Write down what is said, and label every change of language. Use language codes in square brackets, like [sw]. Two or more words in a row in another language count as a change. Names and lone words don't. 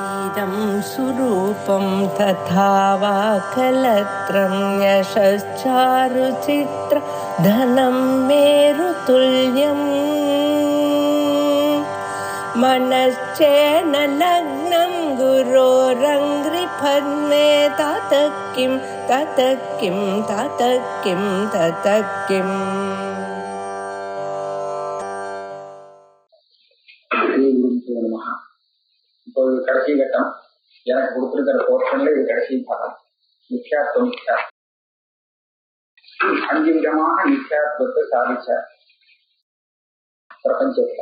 [sa] इदं सुरूपं तथा वा कलत्रं यशश्चारुचित्र धनं मेरुतुल्यम् मनश्चेन लग्नं गुरोरङ्घ्रिपद्मे ततः किं ततः किं ततः किं ततः किम्. [ta] இப்போ கடைசி கட்டம் எனக்கு கொடுத்திருக்கிற போர்ஷன்ல இது கடைசி பாடம். நிச்சயாத்வம். 5 விதமான நிச்சயாத்வத்தை சாதிச்சார் பிரபஞ்சத்துல.